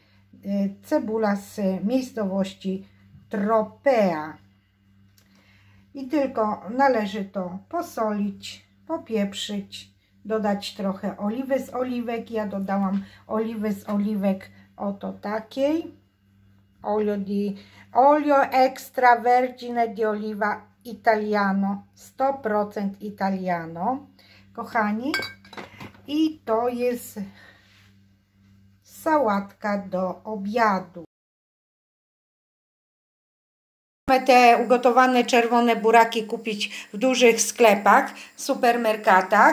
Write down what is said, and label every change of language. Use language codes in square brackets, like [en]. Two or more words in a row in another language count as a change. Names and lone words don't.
[pl] Cebula z miejscowości Tropea. I tylko należy to posolić, popieprzyć, dodać trochę oliwy z oliwek. Ja dodałam oliwy z oliwek oto takiej. [it] Olio extravergine di oliva italiano, 100% italiano. [pl] Kochani, i to jest sałatka do obiadu. Możemy te ugotowane czerwone buraki kupić w dużych sklepach, supermerkatach.